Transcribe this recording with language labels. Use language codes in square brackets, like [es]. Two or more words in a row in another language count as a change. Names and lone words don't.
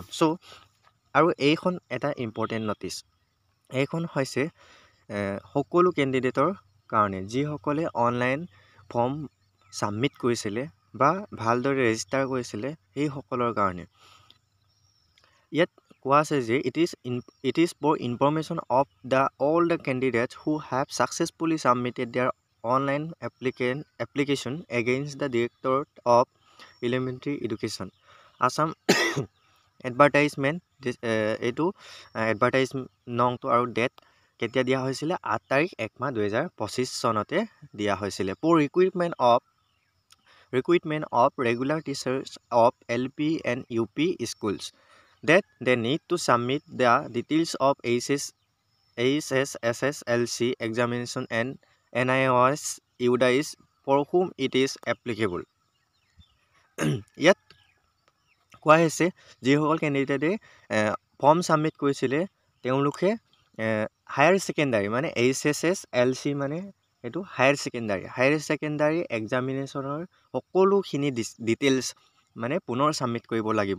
[as] চ' আৰু এইখন এটা [en] important notice. [as] এইখন হৈছে সকলো কেণ্ডিডেটৰ কাৰণে যিসকলে [en] online form submit [as] কৰিছিলে বা ভালদৰে ৰেজিষ্টাৰ কৰিছিলে সেইসকলৰ কাৰণে। ইয়াত কোৱা আছে যে [en] it is for information of all the candidates who have successfully submitted their online application against the Directorate of Elementary Education Assam [as] এডভাৰটাইজমেণ্ট এইটো এডভাৰটাইজ নংটো আৰু ডেট কেতিয়া দিয়া হৈছিলে 8 তাৰিখ 1 মাহ 2025 চনতে দিয়া হৈছিলে। [en] For recruitment of regular teachers of LP and UP schools that they need to submit the details of HSSLC examination and NIOS UDAIS for whom it is applicable. [as] ইয়াত কোৱা হৈছে যিসকল কেণ্ডিডেটে [en] form submit [as] কৰিছিলে তেওঁলোকে [en] higher secondary [as] মানে HSSLC মানে এইটো [en] higher secondary examination [as] সকলোখিনি ডিটেইলছ মানে পুনৰ ছাবমিট কৰিব লাগিব।